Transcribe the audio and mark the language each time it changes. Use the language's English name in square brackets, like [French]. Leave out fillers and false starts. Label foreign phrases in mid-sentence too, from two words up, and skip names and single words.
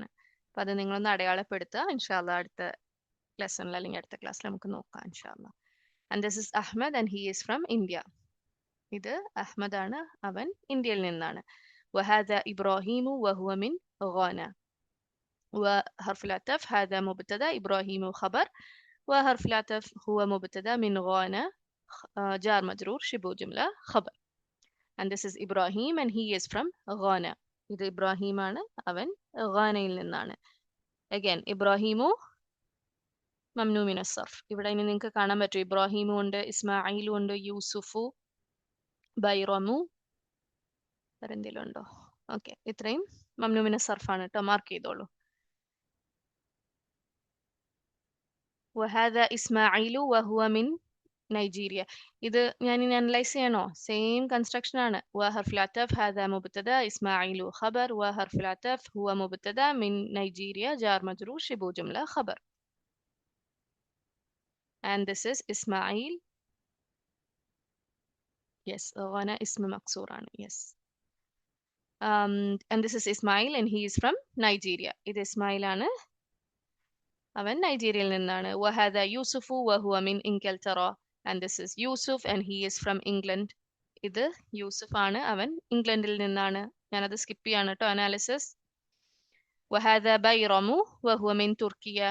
[Malayalam] അപ്പൊ അത് നിങ്ങളൊന്ന് അടയാളപ്പെടുത്തുക. ഇൻഷാല്ല അടുത്ത ലെസണിൽ അല്ലെങ്കിൽ അടുത്ത ക്ലാസ്സിൽ നമുക്ക് നോക്കാം ഇൻഷാല്ല. [English] And this is Ahmad and he is from India. [Malayalam] ഇത് അഹ്മദ് ആണ്, അവൻ ഇന്ത്യയിൽ നിന്നാണ്. [Arabic] وهذا إبراهيم وهو من غانا. وحرف العطف هذا مبتدا، إبراهيم خبر، وحرف العطف هو مبتدا من غانا جار مجرور شبه جملة خبر. [English] And this is Ibrahim and he is from Ghana. [Malayalam] ഇത് ഇബ്രാഹിമാണ്, അവൻ ഗാനയിൽ നിന്നാണ്. [Arabic] അഗൈൻ إبراهيمُ ممنوع من الصرف. [Malayalam] ഇവിടെ ഇനി നിങ്ങൾക്ക് കാണാൻ പറ്റും ഇബ്രാഹിമും ഉണ്ട്, ഇസ്മായിലും ഉണ്ട്, യൂസുഫു, ബൈറമു, വേറെന്തെങ്കിലും ഉണ്ടോ? ഓക്കെ, ഇത്രയും [Arabic] ممنوع من الصرف [Malayalam] കേട്ടോ, മാർക്ക് ചെയ്തോളൂ. [Arabic] وهذا إسماعيل وهو من നൈജീരിയ. [Malayalam] ഇത് ഞാൻ ഇനി അനലൈസ് ചെയ്യണോ? [English] same construction [Malayalam] ആണ്. [Arabic] وحرف العطف هذا مبتدا، إسماعيل خبر، وحرف العطف هو مبتدا من نيجيريا جار مجرور شبه جملة خبر. [English] And this is إسماعيل. [Arabic] Yes, غانا اسم مكسور ആണ്. [English] Yes. And this is Ismail and he is from Nigeria. [Malayalam] ഇത് ഇസ്മായിൽ ആണ്, അവൻ നൈജീരിയയിൽ നിന്നാണ്. [Arabic] وهذا يوسف وهو من إنجلترا. [English] And this is Yusuf and he is from England. [Malayalam] ഇത് യൂസുഫ് ആണ്, അവൻ ഇംഗ്ലണ്ടിൽ നിന്നാണ്. ഞാനത് സ്കിപ്പ് ചെയ്യാണ് കേട്ടോ, അനാലിസിസ്. [Arabic] وهذا بيرم وهو من تركيا.